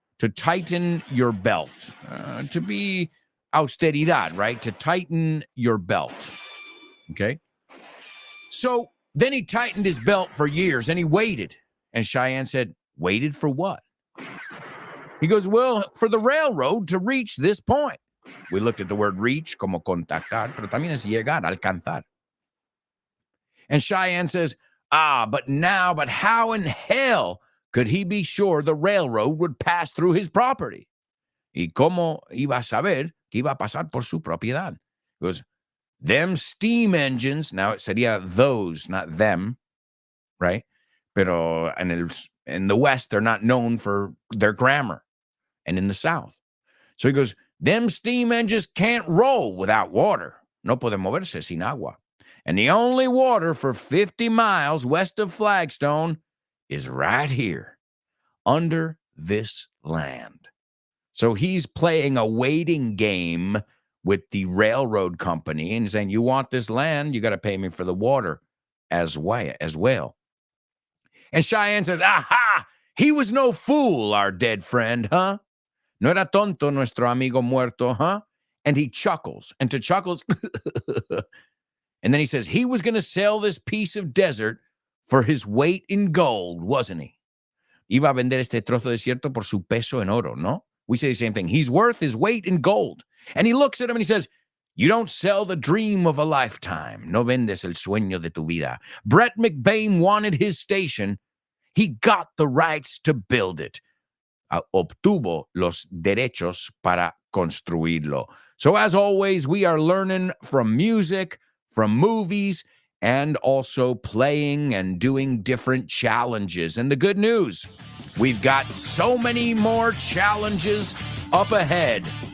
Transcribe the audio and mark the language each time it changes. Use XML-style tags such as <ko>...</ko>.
<en>To tighten your belt, to be austeridad, right? To tighten your belt, okay? So then he tightened his belt for years and he waited. And Cheyenne said, waited for what? He goes, well, for the railroad to reach this point. We looked at the word reach,</en> <es>como contactar, pero también es llegar, alcanzar.</es> <en>And Cheyenne says, but how in hell could he be sure the railroad would pass through his property?</en> <es>¿Y cómo iba a saber que iba a pasar por su propiedad?</es> <en>He goes, them steam engines, now it sería those, not them, right? Pero in the West, they're not known for their grammar, and in the South. So he goes, them steam engines can't roll without water.</en> <es>No pueden moverse sin agua.</es> <en>And the only water for 50 miles west of Flagstone is right here, under this land. So he's playing a waiting game with the railroad company and saying, you want this land, you got to pay me for the water as well. And Cheyenne says, aha, he was no fool, our dead friend, huh?</en> <es>No era tonto nuestro amigo muerto, huh?</es> <en>And he chuckles, and to chuckles, and then he says, he was going to sell this piece of desert for his weight in gold, wasn't he?</en> <es>Iba a vender este trozo de desierto por su peso en oro, no?</es> <en>We say the same thing. He's worth his weight in gold. And he looks at him and he says, you don't sell the dream of a lifetime.</en> <es>No vendes el sueño de tu vida.</es> <en>Brett McBain wanted his station. He got the rights to build it.</en> <es>Obtuvo los derechos para construirlo.</es> <en>So as always, we are learning from music, from movies, and also playing and doing different challenges. And the good news, we've got so many more challenges up ahead.</en>